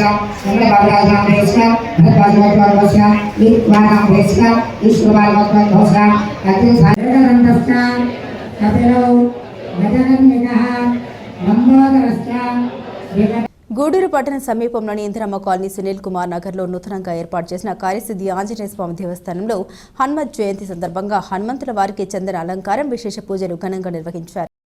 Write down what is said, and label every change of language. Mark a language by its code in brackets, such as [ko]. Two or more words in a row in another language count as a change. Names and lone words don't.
[sa] कमलबाबुराजनामदेस्य भरद्वाजगोत्रात्मस्य ईश्वरनामदेस्य ईश्वरबालगोत्रात्मस्य अग्निसागरनन्दस्य कपिलौ गजनन्दिनः लम्बोदरस्य [te] గూడూరు పట్టణ సమీపంలోని ఇందిరమ్మ కాలనీ సునీల్ కుమార్ నగర్లో నూతనంగా ఏర్పాటు చేసిన కార్యసిద్ధి ఆంజనేయ స్వామి దేవస్థానంలో హనుమత్ జయంతి సందర్భంగా హనుమంతుల వారికి చందన అలంకారం విశేష పూజలు ఘనంగా నిర్వహించారు.